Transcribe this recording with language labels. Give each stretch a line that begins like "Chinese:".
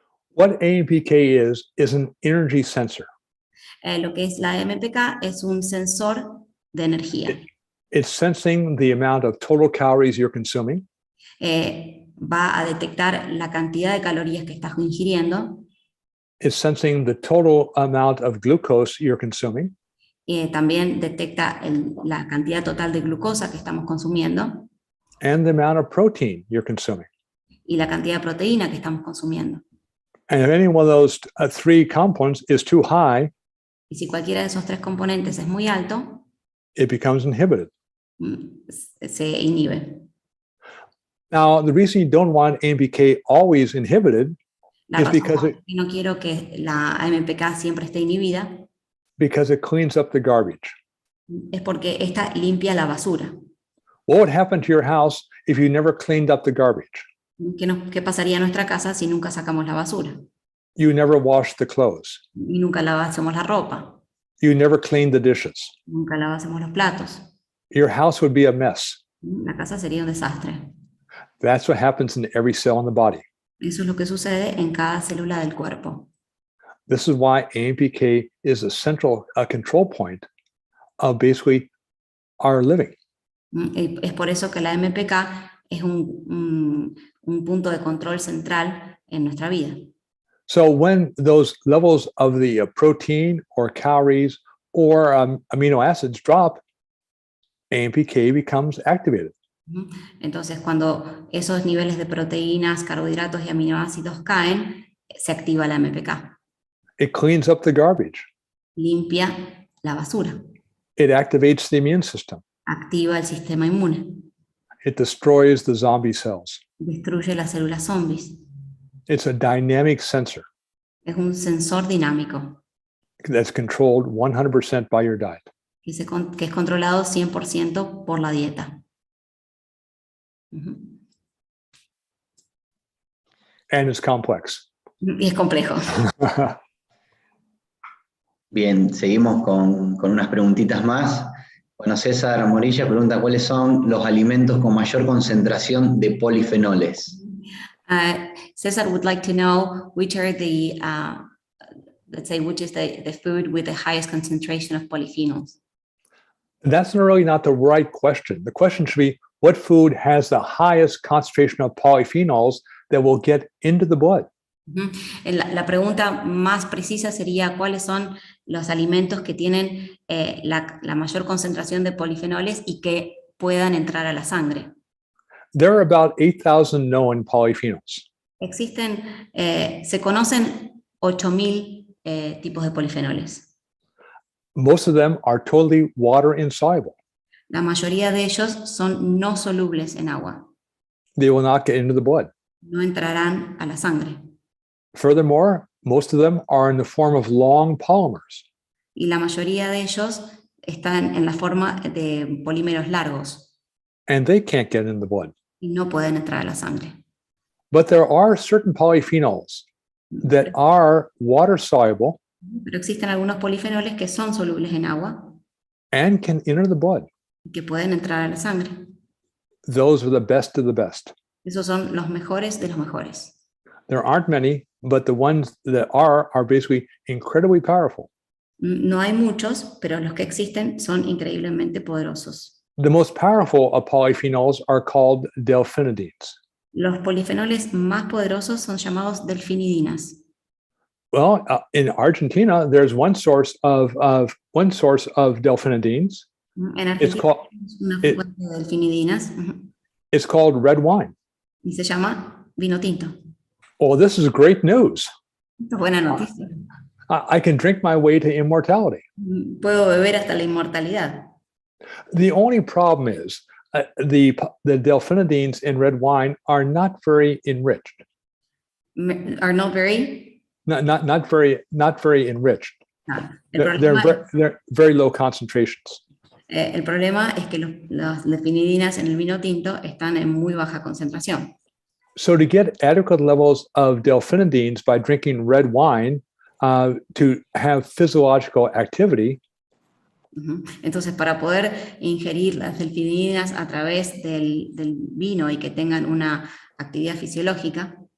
English: What AMPK is an energy sensor.
Spanish: Lo que es la AMPK es un sensor de energía.
English: It's sensing the amount of total calories you're consuming.
Spanish: Va a detectar la cantidad de calorías que estás ingiriendo.
English: It's sensing the total amount of glucose you're consuming.
Spanish: También detecta la cantidad total de glucosa que estamos consumiendo.
English: And the amount of protein you're consuming.
Spanish: Y la cantidad de proteína que estamos consumiendo.
English: And if any one of those three components is too high,
Spanish: y si cualquiera de esos tres componentes es muy alto,
English: it becomes inhibited.
Spanish: Se inhibe.
English: Now, the reason you don't want AMPK always inhibited is because
Spanish: no quiero que la AMPK siempre esté inhibida.
English: Because it cleans up the garbage.
Spanish: Es porque esta limpia la basura.
English: What would happen to your house if you never cleaned up the garbage?
Spanish: ¿Qué pasaría en nuestra casa si nunca sacamos la basura?
English: You never washed the clothes.
Spanish: Y nunca lavásemos la ropa.
English: You never cleaned the dishes.
Spanish: Nunca lavásemos los platos.
English: Your house would be a mess.
Spanish: La casa sería un desastre.
English: That's what happens in every cell in the body.
Spanish: Eso es lo que sucede en cada célula del cuerpo.
English: This is why AMPK is a central control point of basically our living.
Spanish: Es por eso que la AMPK es un punto de control central en nuestra vida.
English: So when those levels of the protein or calories or amino acids drop, AMPK becomes activated.
Spanish: Entonces, cuando esos niveles de proteínas, carbohidratos y aminoácidos caen, se activa la AMPK.
English: It cleans up the garbage.
Spanish: Limpia la basura.
English: It activates the immune system.
Spanish: Activa el sistema inmune.
English: It destroys the zombie cells.
Spanish: Destruye las células zombies.
English: It's a dynamic sensor.
Spanish: Es un sensor dinámico.
English: That's controlled 100% by your diet.
Spanish: Que es controlado 100% por la dieta.
English: And it's complex.
Spanish: Y es complejo. Bien, seguimos con unas preguntitas más. Bueno, César Morilla pregunta cuáles son los alimentos con mayor concentración de polifenoles.
English: Cesar would like to know which are the, let's say, which is the food with the highest concentration of polyphenols. That's really not the right question. The question should be, what food has the highest concentration of polyphenols that will get into the blood?
Spanish: La pregunta más precisa sería cuáles son los alimentos que tienen la mayor concentración de polifenoles y que puedan entrar a la sangre.
English: There are about 8,000 known polyphenols.
Spanish: Se conocen 8,000 tipos de polifenoles.
English: Most of them are totally water insoluble.
Spanish: La mayoría de ellos son no solubles en agua.
English: They will not get into the blood.
Spanish: No entrarán a la sangre.
English: Furthermore, most of them are in the form of long polymers.
Spanish: Y la mayoría de ellos están en la forma de polímeros largos.
English: And they can't get in the blood.
Spanish: Y no pueden entrar a la sangre.
English: But there are certain polyphenols that are water soluble.
Spanish: Pero existen algunos polifenoles que son solubles en agua.
English: And can enter the blood.
Spanish: Y que pueden entrar a la sangre.
English: Those are the best of the best.
Spanish: Esos son los mejores de los mejores.
English: There aren't many, but the ones that are basically incredibly powerful.
Spanish: No hay muchos, pero los que existen son increíblemente poderosos.
English: The most powerful of polyphenols are called delphinidines.
Spanish: Los polifenoles más poderosos son llamados delfinidinas.
English: Well, in Argentina, there's one source of delphinidines.
Spanish: En
English: It's
Spanish: Argentina
English: called
Spanish: tenemos una
English: it-
Spanish: fuente de delfinidinas
English: it's called red wine.
Spanish: y se llama vino tinto.
English: Well, this is great news.
Spanish: Esto es buena noticia.
English: I can drink my way to immortality.
Spanish: Puedo beber hasta la inmortalidad.
English: The only problem is the delphinidines in red wine are not very enriched. Are not very. Not very enriched.
Spanish: El
English: They're very low concentrations.
Spanish: El problema es que las delfinidinas en el vino tinto están en muy baja concentración.
English: So to get adequate levels of delphinidines by drinking red wine to have physiological activity,
Spanish: entonces, para poder ingerir las delfinidinas a través del vino y que tengan una actividad fisiológica,